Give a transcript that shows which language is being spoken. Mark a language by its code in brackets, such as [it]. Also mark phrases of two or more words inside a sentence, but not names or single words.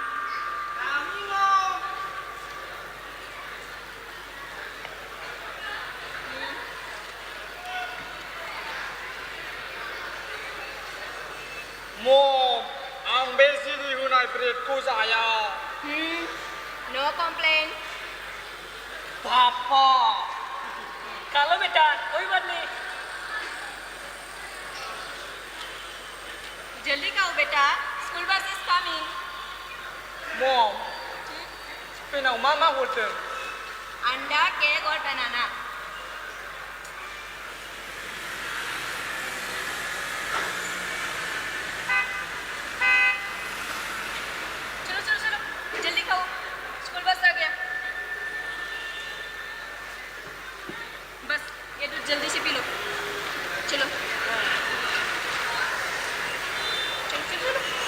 [brx] मम आं बे जिरि होनाय ब्रेडखौ जाया [en] no complain [hi] पापा kalau बेटा कोई बात नहीं जल्दी खाओ बेटा [en] school bus is coming [brx] मम स्पेनाव मा मा हरदों [hi] अंडा केक और बनाना चलो चलो चलो जल्दी खाओ [en] school bus [hi] आ गया बस ये दूध जल्दी से पी लो चलो चलो चलो चलो